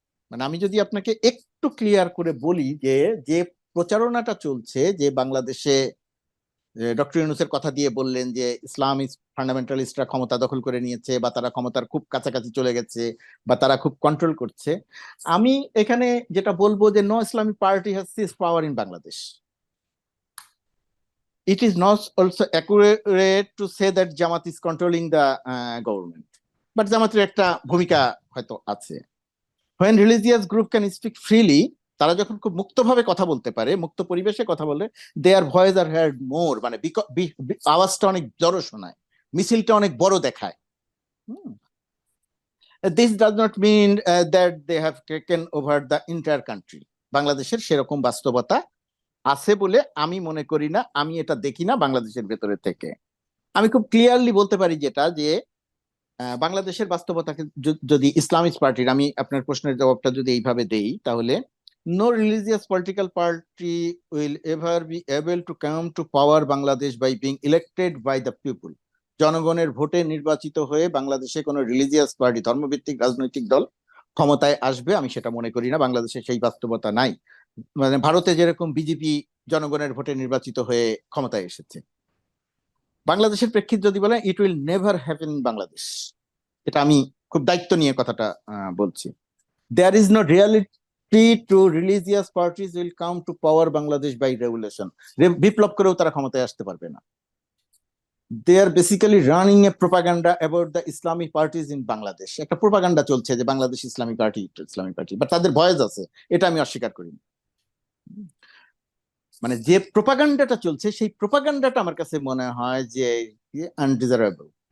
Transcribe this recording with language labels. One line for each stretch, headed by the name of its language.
Bangla: মানে আমি যদি আপনাকে একটু ক্লিয়ার করে বলি, যে প্রচারণাটা চলছে, যে বাংলাদেশে ডক্টর ইউনূসের কথা দিয়ে বললেন যে ইসলামিস্ট ফান্ডামেন্টালিস্টরা ক্ষমতা দখল করে নিয়েছে, বা তারা ক্ষমতার খুব কাছাকাছি চলে গেছে, বা তারা খুব কন্ট্রোল করছে। আমি এখানে যেটা বলবো যে
English: No Islamic party has seized power in Bangladesh. It is not also accurate to say that Jamaat is controlling the government, but Jamaater
Bangla: একটা ভূমিকা হয়তো আছে।
English: When religious group can speak freely,
Bangla: তারা যখন খুব মুক্তভাবে কথা বলতে পারে, মুক্ত পরিবেশে কথা বলে,
English: their voice are heard more,
Bangla: মানে আওয়াজটা অনেক জোরে শোনায়, মিছিলটা অনেক বড় দেখায়।
English: This does not mean that they have taken over the entire country.
Bangla: বাংলাদেশের সেরকম বাস্তবতা আছে বলে আমি মনে করি না, আমি এটা দেখি না বাংলাদেশের ভেতরে থেকে। আমি খুব ক্লিয়ারলি বলতে পারি যেটা, যে বাংলাদেশের বাস্তবতাকে যদি ইসলামিস্ট পার্টির, আমি আপনার প্রশ্নের জবাবটা যদি এইভাবে দেই, তাহলে
English: No religious political party will ever be able to come to power Bangladesh by being elected by the people.
Bangla: জনগণের ভোটে নির্বাচিত হয়ে বাংলাদেশে কোনো রিলিজিয়াস পার্টি, ধর্মভিত্তিক রাজনৈতিক দল ক্ষমতায় আসবে, আমি সেটা মনে করি না। বাংলাদেশে সেই বাস্তবতা নাই। মানে ভারতে যেরকম বিজেপি জনগণের ভোটে নির্বাচিত হয়ে ক্ষমতায় এসেছে, বাংলাদেশের প্রেক্ষিত যদি বলেন,
English: It will never happen in Bangladesh.
Bangla: এটা আমি খুব দায়িত্ব নিয়ে কথাটা বলছি।
English: There is no reality to religious parties will come to power Bangladesh by revolution.
Bangla: বিপ্লব করেও তারা ক্ষমতায় আসতে পারবে না।
English: they are basically running a propaganda about the Islamic parties in Bangladesh.
Bangla: একটা প্রোপাগান্ডা চলছে যে বাংলাদেশ ইসলামিক পার্টি, বাট তাদের ভয়েস আছে, এটা আমি অস্বীকার করি না। মানে যে প্রোপাগান্ডাটা চলছে, সেই প্রোপাগান্ডাটা আমার কাছে মনে হয় যে আনডিজারেবল,